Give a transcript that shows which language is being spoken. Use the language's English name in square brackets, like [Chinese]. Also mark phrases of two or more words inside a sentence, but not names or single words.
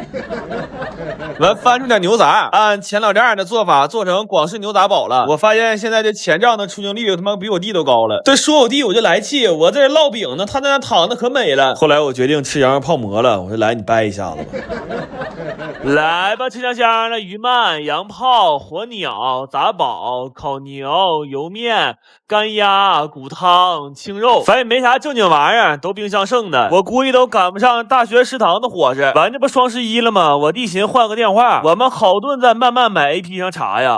[Chinese] 完翻出點牛杂，按前老丈人的做法做成廣式牛杂煲了。我發現現在這前账的出镜率他媽比我弟都高了。这說我弟我就來氣，我這烙餅呢，他在那躺的可美了。後來我決定吃羊肉泡馍了，我說來你掰一下子吧。來吧，吃香香的魚鰻、羊泡、火鳥、雜寶、烤牛、油麵、乾鴨、骨湯、清肉，反正沒啥正經玩意兒，都冰箱剩的。我估計都趕不上大學食堂的伙食。完這不雙11了嗎？我弟尋換個電電話，我們好多人在慢慢買 APP 上查呀。